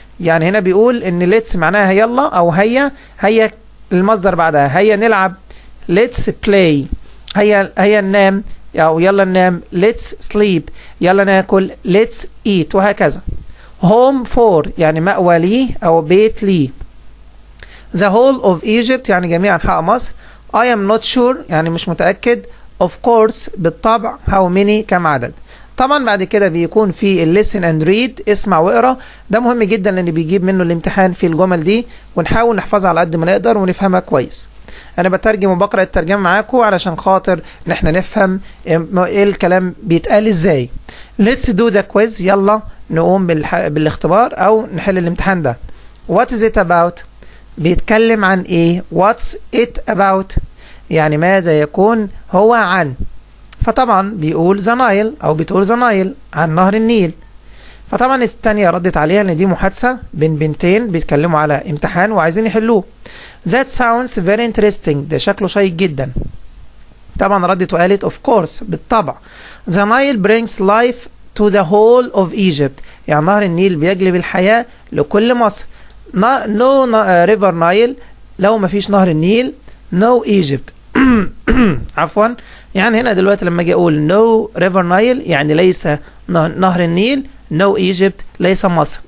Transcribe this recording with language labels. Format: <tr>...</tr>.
<ar>يعني هنا بيقول إن let's معناها يلا أو هيا المصدر بعدها، هيا نلعب</ar> <en>let's play،</en> <ar>هيا ننام أو يلا ننام</ar> <en>let's sleep،</en> <ar>يلا ناكل</ar> <en>let's eat،</en> <ar>وهكذا.</ar> <en>home for</en> <ar>يعني مأوى لي أو بيت لي.</ar> <en>the whole of Egypt</en> <ar>يعني جميع أنحاء مصر.</ar> <en>I am not sure</en> <ar>يعني مش متأكد.</ar> <en>of course</en> <ar>بالطبع.</ar> <en>how many</en> <ar>كم عدد. طبعا بعد كده بيكون في</ar> <en>listen and read</en> <ar>اسمع واقرا، ده مهم جدا لان بيجيب منه الامتحان في الجمل دي، ونحاول نحفظها على قد ما نقدر ونفهمها كويس. انا بترجم وبقرا الترجمه معاكم علشان خاطر ان احنا نفهم ايه الكلام بيتقال ازاي.</ar> <en>let's do the quiz</en> <ar>يلا نقوم بالاختبار او نحل الامتحان ده.</ar> <en>what is it about</en> <ar>بيتكلم عن ايه،</ar> <en>what's it about</en> <ar>يعني ماذا يكون هو عن. فطبعا بيقول the Nile أو بتقول the Nile عن نهر النيل. فطبعا الثانية ردت عليها ان دي محادثة بين بنتين بيتكلموا على امتحان وعايزين يحلوه.</ar> <en>That sounds very interesting.</en> <ar>ده شكله شيق جدا. طبعا ردت وقالت</ar> <en>of course</en> <ar>بالطبع.</ar> <en>The Nile brings life to the whole of Egypt.</en> <ar>يعني نهر النيل بيجلب الحياة لكل مصر.</ar> <en>No river Nile.</en> <ar>لو ما فيش نهر النيل</ar> <en>no Egypt.</en> <ar>عفوا. يعني هنا دلوقتي لما اجي اقول</ar> <en>no river Nile</en> <ar>يعني ليس نهر النيل</ar> <en>no Egypt</en> <ar>ليس مصر.</ar>